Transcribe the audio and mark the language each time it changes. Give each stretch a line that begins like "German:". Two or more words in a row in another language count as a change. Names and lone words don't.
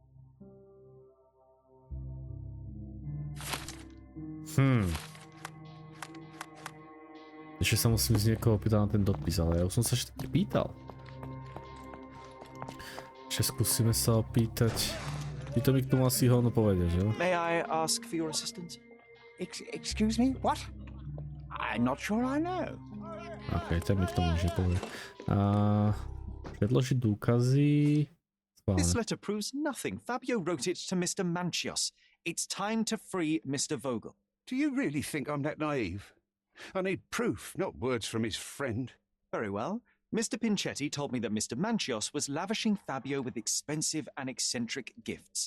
Slovak: Ešte sa musím z niekoho pýtať na ten dopis, ale ja už som sa ešte pýtal. Ešte skúsime sa opýtať. Ty to mi k tomu asi hovno povedia, že?
English: May I ask for your assistance? Excuse me? What? I'm not sure I know.
Slovak: OK, to mi k tomu nič nepovie. Predložiť dôkazy.
English: This letter proves nothing. Fabio wrote it to Mr. Manchios. It's time to free Mr. Vogel. Do you really think I'm that naive? I need proof, not words from his friend. Very well. Mr. Pinchetti told me that Mr. Manchios was lavishing Fabio with expensive and eccentric gifts.